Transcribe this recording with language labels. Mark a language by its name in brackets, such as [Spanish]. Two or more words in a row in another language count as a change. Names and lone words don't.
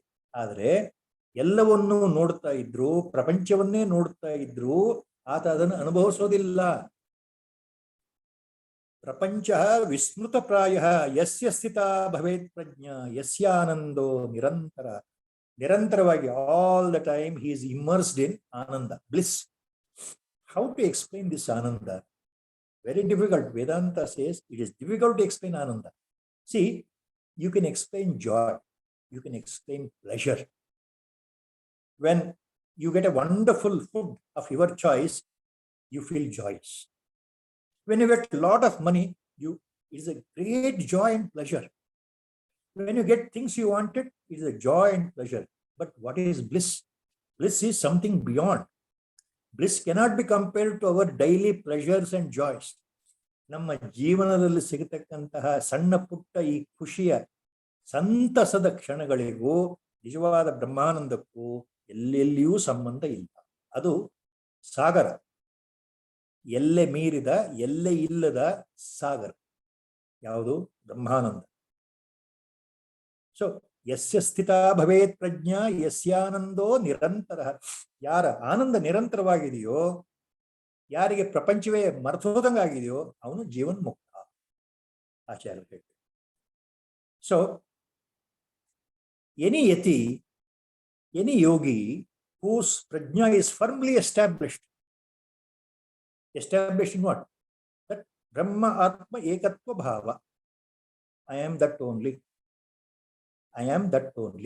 [Kannada] ಆದರೆ ಎಲ್ಲವನ್ನೂ ನೋಡ್ತಾ ಇದ್ರು, ಪ್ರಪಂಚವನ್ನೇ ನೋಡ್ತಾ ಇದ್ರು, ಆತ ಅದನ್ನು ಅನುಭವಿಸೋದಿಲ್ಲ. [Sanskrit] ಪ್ರಪಂಚ ವಿಸ್ಮೃತ ಪ್ರಾಯ ಯಸ್ಯ ಸ್ಥಿತ ಭವೇತ್ ಪ್ರಜ್ಞಾ ಯಸ್ಯಾನಂದೋ ನಿರಂತರ. [Kannada] ನಿರಂತರವಾಗಿ, [English] all the time he is immersed in ಆನಂದ, bliss. How to explain this ಆನಂದ? Very difficult. Vedanta says it is difficult to explain ಆನಂದ. See, you can explain joy, you can explain pleasure. When you get a wonderful food of your choice, you feel joyous. When you get a lot of money, it is a great joy and pleasure. When you get things you wanted, it is a joy and pleasure. But what is bliss? Bliss is something beyond. Bliss cannot be compared to our daily pleasures and joys. [Kannada] ನಮ್ಮ ಜೀವನದಲ್ಲಿ ಸಿಗತಕ್ಕಂತಹ ಸಣ್ಣ ಪುಟ್ಟ ಈ ಖುಷಿಯ ಸಂತಸದ ಕ್ಷಣಗಳಿಗೂ ನಿಜವಾದ ಬ್ರಹ್ಮಾನಂದಕ್ಕೂ ಎಲ್ಲೆಲ್ಲಿಯೂ ಸಂಬಂಧ ಇಲ್ಲ. ಅದು ಸಾಗರ, ಎಲ್ಲೆ ಮೀರಿದ, ಎಲ್ಲೆ ಇಲ್ಲದ ಸಾಗರ. ಯಾವುದು? ಬ್ರಹ್ಮಾನಂದ. ಸೊ [Sanskrit] ಯಸ್ಯ ಸ್ಥಿತ ಭವೇತ್ ಪ್ರಜ್ಞಾ ಯಸ್ಯಾನಂದೋ ನಿರಂತರ. [Kannada] ಯಾರ ಆನಂದ ನಿರಂತರವಾಗಿದೆಯೋ, ಯಾರಿಗೆ ಪ್ರಪಂಚವೇ ಮರ್ತೋದಂಗಾಗಿದೆಯೋ, ಅವನು ಜೀವನ್ ಮುಕ್ತ. ಆಚಾರ್ಯ ಹೇಳ್ತಾರೆ. [English] ಸೊ any yati, any yogi whose prajna is firmly established in what? [Sanskrit] That ब्रह्म आत्म एकत्व भाव. [English] I am that only. I am that only.